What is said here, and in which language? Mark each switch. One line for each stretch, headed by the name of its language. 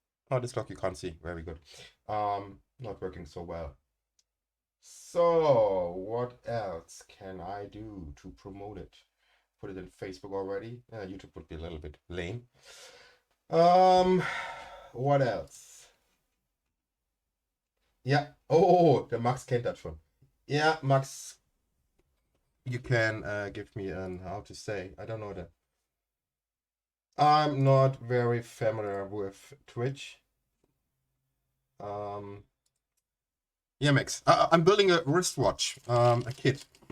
English: Oh, this clock you can't see, very good. Not working so well. So, what else can I do to promote it? Put it in Facebook already. YouTube would be a little bit lame. What else?
German: Yeah, oh, der Max kennt das schon.
English: Yeah, Max, you can give me an, how to say, I don't know that. I'm not very familiar with Twitch. Yeah, Max, I'm building a wristwatch, a kit.